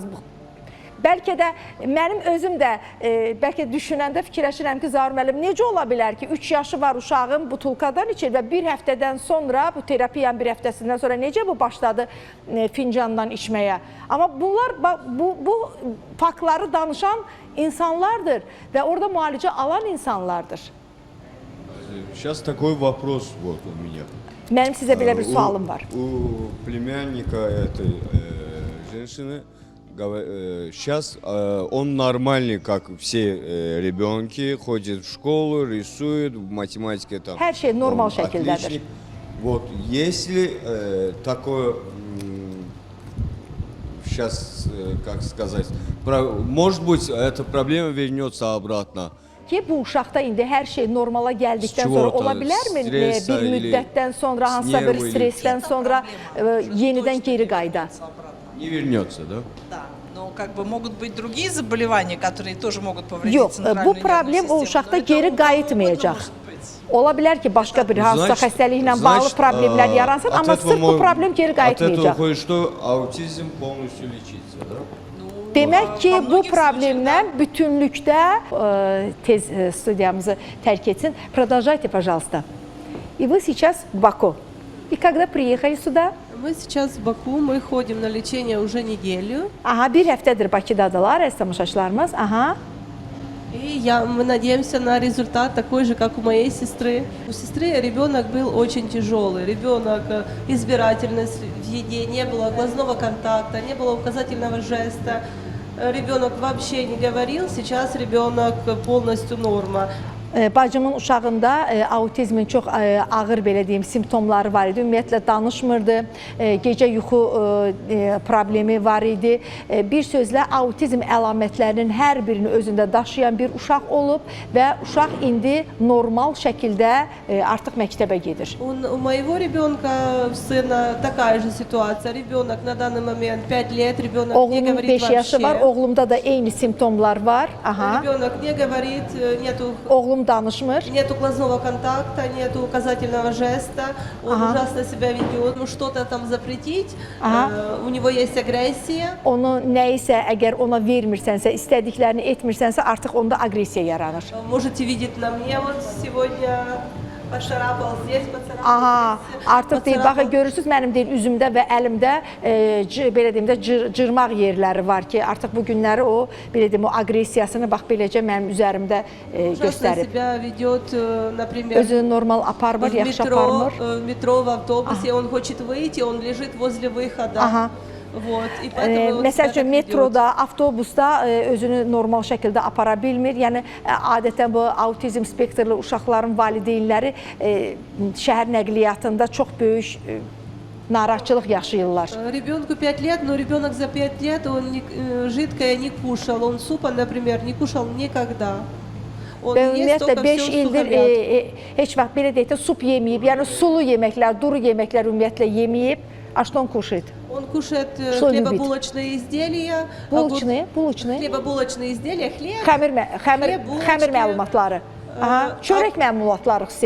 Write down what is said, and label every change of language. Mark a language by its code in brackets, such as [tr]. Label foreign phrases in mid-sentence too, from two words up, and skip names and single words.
[az] Bəlkə də mənim özüm də bəlkə düşünəndə fikirləşirəm ki, Zaur müəllim, necə ola bilər ki, 3 yaşı var uşağın butulkadan içir və bir həftədən sonra, bu terapiyanın bir həftəsindən sonra necə bu başladı fincandan içməyə? Amma bunlar, bu faktları danışan insanlardır və orada müalicə alan insanlardır. [ru] Сейчас такой вопрос вот у меня. [az] Mənim sizə belə bir sualım var. [ru] У племянника этой женщины сейчас он нормальный, как все ребенки, ходит в школу, рисует, в математике там. [az] Hər şey normal şəkildədir. [ru] Отличник. Вот если такое сейчас, как сказать, может быть, эта проблема вернется обратно. [az] Ki bu uşaqda indi hər şey normala gəldikdən sonra ola bilərmi bir müddətdən sonra, hansısa bir stressdən sonra yenidən geri qayda? [ru] Не вернется, да? Да, но как бы могут быть другие заболевания, которые тоже могут повредить [az] Yox, [ru] центральную [az] bu [ru] нервную [az] problem o [ru] систему. [az] uşaqda [ru] Но это [az] geri [ru] у кого [az] qayıtmayacaq. [ru] угодно может быть. [az] Ola bilər ki, başqa bir hansısa xəstəliklə bağlı problemlər yaransın, amma sırf bu problem geri [ru] От этого [az] qayıtmayacaq. [ru] кое-что аутизм полностью лечится, да? [az] Demək ki, bu problemlə bütünlükdə tez studiyamızı tərk etsin. [ru] Продолжайте, пожалуйста. И вы сейчас в Баку. И когда приехали сюда? Мы сейчас в Баку, мы ходим на лечение уже неделю. [az] Aha, bir həftədir Bakıdadılar, əziz tamaşaçılarımız. Aha. [ru] И мы надеемся на результат такой же, как у моей сестры. У сестры ребенок был очень тяжелый. Ребенок избирательность в еде, не было глазного контакта, не было указательного жеста. Ребенок вообще не говорил, сейчас ребенок полностью норма. [az] Bacımın uşağında autizmin çox ağır, belə deyim, simptomları var idi. Ümumiyyətlə danışmırdı, gecə yuxu problemi var idi. Bir sözlə autizm əlamətlərinin hər birini özündə daşıyan bir uşaq olub və uşaq indi normal şəkildə artıq məktəbə gedir. [ru] У моего ребенка, сына, такая же ситуация. Ребенок на данный момент 5 лет, ребенок не [az] Oğlumun [ru] говорит [az] 5 yaşı var, [ru] вообще. [az] oğlumda da eyni simptomlar var. Aha. [ru] Ребенок не говорит, нету [az] Oğlum danışmır. [ru] Нету глазного контакта, нету указательного жеста, он ужасно себя ведет, ему что-то там запретить, у него есть агрессия. [az] Onu nəyisə, əgər ona vermirsənsə, istədiklərini etmirsənsə, artıq onda aqressiya yaranır. [ru] Можете видеть на мне, вот сегодня поцарапал здесь, поцарапал Aha, здесь. [az] artıq deyir, [ru] поцарапал. [az] baxın görürsünüz mənim deyir üzümdə və əlimdə belə deyim də cırmaq yerləri var ki, artıq bu günləri o belə deyim o aqressiyasını bax beləcə mənim üzərimdə [ru] Ужасно [az] göstərib. [ru] себя ведет, например, [az] Özünü normal aparmır, yaxşı aparmır. [ru] в метро, в автобусе, он хочет выйти, он лежит возле выхода. Aha. Вот, и поэтому он [az] Məsəl [ru] себя [az] üçün [ru] так ведет. [az] metroda, avtobusda özünü normal şəkildə apara bilmir. Yəni adətən bu autizm spektrli uşaqların valideynləri şəhər nəqliyyatında çox böyük narahatçılıq yaşayırlar. [ru] Ребенку 5 лет, но ребенок за 5 лет он жидкое не кушал, он супа, например, не кушал никогда. Он [az] Və [ru] ест [az] ümumiyyətlə [ru] только [az] 5 [ru] все [az] ildir heç vaxt belə deyək də sup yeməyib, yəni sulu yeməklər, duru yeməklər ümumiyyətlə yeməyib. [ru] А что он кушает? Он кушает Что хлебобулочные изделия, [az] Bulçunu. [ru] хлебобулочные изделия, хлеб, [az] Xəmir məlumatları. Aha, çörək məmulatları sevir.